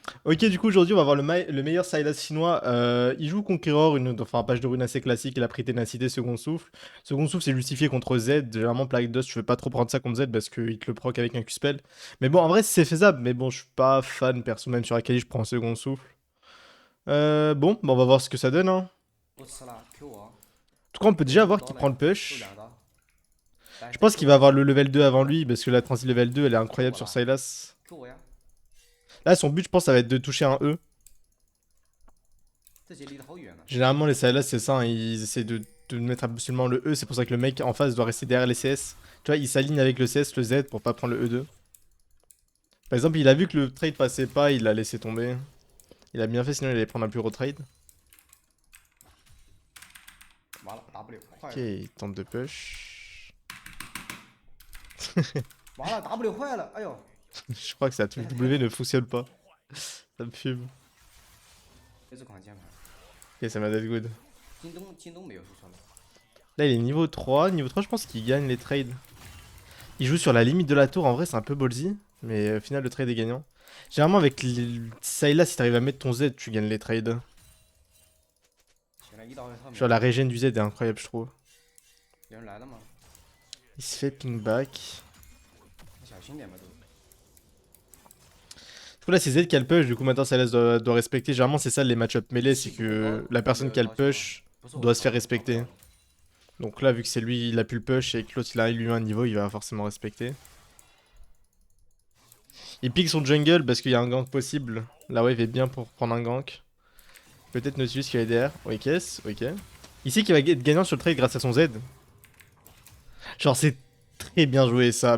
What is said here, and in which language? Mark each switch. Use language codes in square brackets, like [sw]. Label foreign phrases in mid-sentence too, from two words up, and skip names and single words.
[fr] Ok, du coup, aujourd'hui, on va voir le meilleur Sylas chinois. Il joue Conqueror, enfin, un page de rune assez classique. Il a pris Ténacité, Second Souffle. Second Souffle, c'est justifié contre Z. Généralement, Plague Dust, je veux pas trop prendre ça contre Z parce qu'il te le proc avec un Q-Spell. Mais bon, en vrai, c'est faisable. Mais bon, je suis pas fan, perso. Même sur Akali, je prends Second Souffle. Bon, bah, on va voir ce que ça donne. Hein. En [zh] 我吃了 Q 我， [fr] tout cas, on peut [zh] 我 [fr] déjà [zh] 用 [fr] voir [zh] 刀 [fr] qu'il [zh] 来 [fr] prend le [zh] 收 [fr] push. [zh] 2刀，但 [fr] Je [zh] 是他 [fr] pense qu'il [zh] Q [fr] va [zh] 我 [fr] avoir le level 2 avant [zh] ，Q 我 [fr] lui parce que la transi level 2, elle est [zh] Q [fr] incroyable [zh] 我 [fr] sur [zh] 了 [fr] Sylas. [zh] ，Q 我呀， [fr] Là, son but, je pense, ça va être de toucher un E. [zh] 这些离得好远呢。 [fr] Généralement, les CLS, c'est ça, hein, ils essaient de mettre absolument le E, c'est pour ça que le mec en face doit rester derrière les CS. Tu vois, il s'aligne avec le CS, le Z pour pas prendre le E2. Par exemple, il a vu que le trade passait pas, il l'a laissé tomber. Il a bien fait, sinon il allait prendre un plus gros trade. [zh] 完了，W 坏 [fr] Ok, [zh] 了， [fr] il tente de push. [zh] 完了，W 坏了，哎呦， [fr] Je crois que sa touche W ne fonctionne pas. Ça me fume. [zh] 这是款键盘， [fr] Ok, ça m'a [en] dead good. [zh] 京东没有说错了。 [fr] Là, il est niveau 3. Niveau 3, je pense qu'il gagne les trades. Il joue sur la limite de la tour, en vrai, c'est un peu ballsy. Mais au final, le trade est gagnant. Généralement, avec Sylas, si t'arrives à mettre ton Z, tu gagnes les trades. [zh] 现在一刀在上 [fr] Genre [zh] 面， [fr] la régène du Z est incroyable, je trouve. [zh] 有人来了吗？ [fr] Il se fait [en] ping back. [zh] 你小心点吧都。 [fr] Du coup là c'est Z qui a le push, du coup maintenant Sylas doit respecter. Généralement c'est ça les match-up mêlés, c'est [zh] 我 [fr] que [zh] 刀 [fr] la [zh] 那 [fr] personne [zh] 个 [fr] qui a le [zh] 刀行吗？ [fr] push [zh] 不是我 [fr] doit [zh] 的 [fr] se [zh] 刀， [fr] faire [zh] 我刀不掉 [fr] respecter. [zh] 了。 [fr] Donc là vu que c'est lui, il a pu le push et que l'autre il a lui un niveau, il va forcément respecter. Il pique son jungle parce qu'il y a un gank possible. La wave est bien pour prendre un gank. Peut-être Nautilus qui va aider derrière. Ok, ok. Ici qui va être gagnant sur le trade grâce à son Z. Genre c'est très bien joué ça.